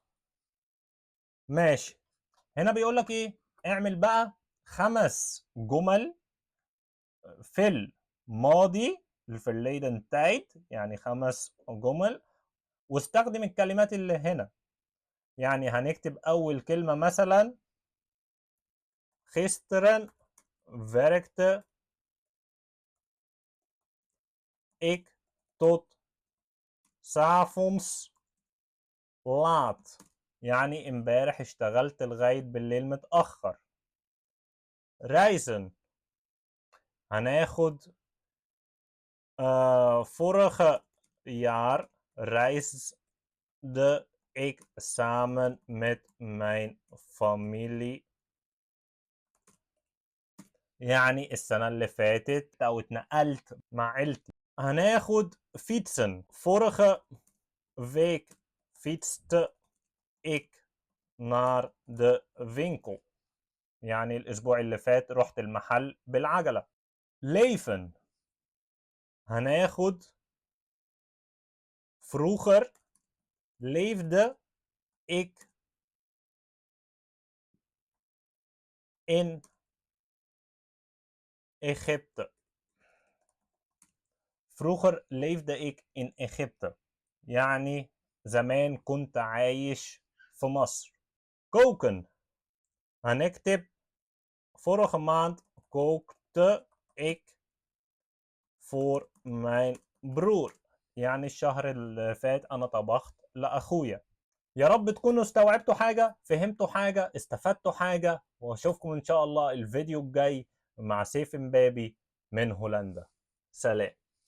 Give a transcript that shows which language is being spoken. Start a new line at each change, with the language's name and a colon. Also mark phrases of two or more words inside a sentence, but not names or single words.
Arabic: ماشي. هنا بيقول لك ايه؟ اعمل بقى 5 جمل في الماضي
Dutch: verleden tijd,
Arabic: يعني 5 جمل، واستخدم الكلمات اللي هنا. يعني هنكتب اول كلمة مثلا
Dutch: gisteren werkte ik tot 's avonds laat.
Arabic: يعني امبارح اشتغلت لغاية بالليل متأخر.
Dutch: reizen هناخد vorige jaar reisde ik samen met mijn familie.
Arabic: يعني السنة اللي فاتت أو اتنقلت مع عيلتي. هناخد fietsen.
Dutch: Vorige week fietste ik naar de winkel.
Arabic: يعني الأسبوع اللي فات رحت المحل بالعجلة.
Dutch: leven هناخد vroeger leefde ik in Egypte. vroeger leefde ik in Egypte.
Arabic: يعني زمان كنت عايش في مصر.
Dutch: koken هنكتب vorige maand kookte ik voor mijn broer.
Arabic: يعني الشهر اللي فات أنا طبخت لأخويا. يا رب تكونوا استوعبتوا حاجة، فهمتوا حاجة، استفدتوا حاجة، واشوفكم ان شاء الله الفيديو الجاي مع سيف امبابي من هولندا. سلام.